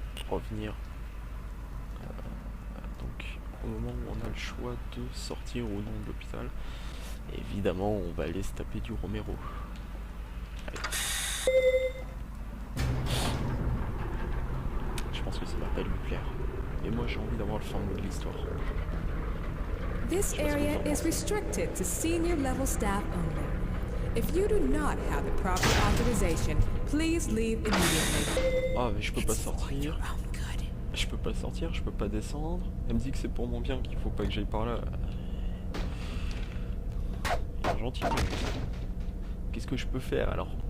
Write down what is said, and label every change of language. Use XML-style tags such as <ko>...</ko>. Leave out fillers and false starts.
<fr>Revenir donc au moment où on a le choix de sortir ou non de l'hôpital. Évidemment on va aller se taper du Romero. Allez. Je pense que ça va pas lui plaire. Et moi j'ai envie d'avoir le fin mot de l'histoire.</fr> <en>This area is restricted to senior level staff only. If you do not have the proper authorization, please leave immediately.</en> <fr>Ah mais je peux pas sortir. Je peux pas sortir, je peux pas descendre. Elle me dit que c'est pour mon bien qu'il faut pas que j'aille par là. Il est gentil. Qu'est-ce que je peux faire alors?</fr>